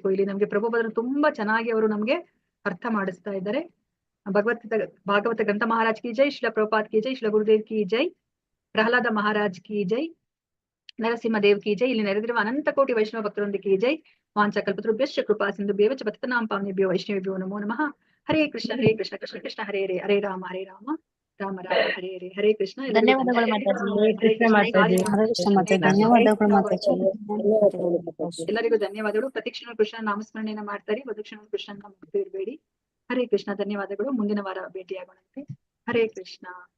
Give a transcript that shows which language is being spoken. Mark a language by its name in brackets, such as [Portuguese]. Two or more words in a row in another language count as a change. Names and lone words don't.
[Kannada] ಇಲ್ಲಿ ನಮ್ಗೆ ಪ್ರಭುಪಾದರು ತುಂಬಾ ಚೆನ್ನಾಗಿ ಅವರು ನಮ್ಗೆ ಅರ್ಥ ಮಾಡಿಸ್ತಾ ಇದ್ದಾರೆ. [Hindi] भागवत ग्रंथ महाराज की जय, श्रील प्रभुपाद की जय, श्रील गुरुदेव की जय, प्रह्लाद महाराज की जय, नरसिंहदेव की जय. [Kannada] ಇಲ್ಲಿ ನೆರೆದಿರುವ ಅನಂತ ಕೋಟಿ ವೈಷ್ಣವ ಭಕ್ತರೊಂದಿಗೆ [Hindi] की जय. [Sanskrit] ವಾಂಚ ಕಲ್ಪತರುಭ್ಯಶ್ಚ ಕೃಪಾ ಸಿಂಧುಭ್ಯೇವ ಚ ಪತಿತಾನಾಂ ಪಾವನೇಭ್ಯೋ ವೈಷ್ಣವೇಭ್ಯೋ ನಮೋ ನಮಃ. ಹರೇ ಕೃಷ್ಣ ಕೃಷ್ಣ ಕೃಷ್ಣ ಹರೇ ಹರೇ, ಹರೇ ರಾಮ ರಾಮ ರಾಮ ಹರೇ ಹರೇ. [Kannada] ಹರೇ ಕೃಷ್ಣ. ಧನ್ಯವಾದಗಳು ಮಾತಾಜಿ. ಹರೇ ಕೃಷ್ಣ ಮಾತಾಜಿ. ಹರೇ ಕೃಷ್ಣ ಮಾತಾಜಿ. ಧನ್ಯವಾದಗಳು ಮಾತಾಜಿ. ಎಲ್ಲರಿಗೂ ಧನ್ಯವಾದಗಳು. ಪ್ರತಿಕ್ಷಣ ಕೃಷ್ಣ ನಾಮಸ್ಮರಣೆಯನ್ನ ಮಾಡ್ತಾರೆ. ಪ್ರತಿಕ್ಷಣ ಕೃಷ್ಣನ ಮುಗ್ದು ಇರಬೇಡಿ. ಹರೇ ಕೃಷ್ಣ. ಧನ್ಯವಾದಗಳು. ಮುಂದಿನ ವಾರ ಭೇಟಿಯಾಗೋಣಂತೆ. ಹರೇ ಕೃಷ್ಣ.